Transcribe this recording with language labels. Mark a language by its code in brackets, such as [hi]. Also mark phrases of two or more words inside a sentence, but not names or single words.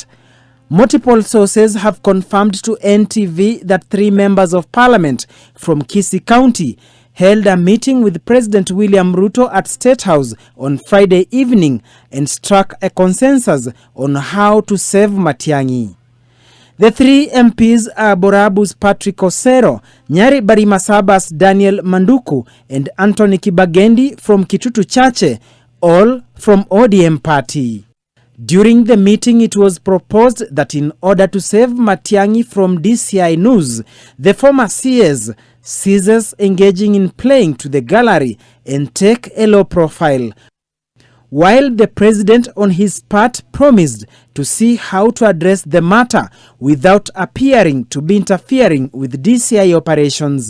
[en] Multiple sources have confirmed to NTV that 3 members of parliament from Kisii County held a meeting with President William Ruto at State House on Friday evening and struck a consensus on how to save Matiangi. The 3 MPs are Borabu's Patrick Osero, Nyari Barimasaba's Daniel Manduku, and Anthony Kibagendi from Kitutu Chache, all from ODM party. During the meeting, it was proposed that in order to save Matiangi from DCI news, the former CS ceases engaging in playing to the gallery and take a low profile, while the president on his part promised to see how to address the matter without appearing to be interfering with DCI operations.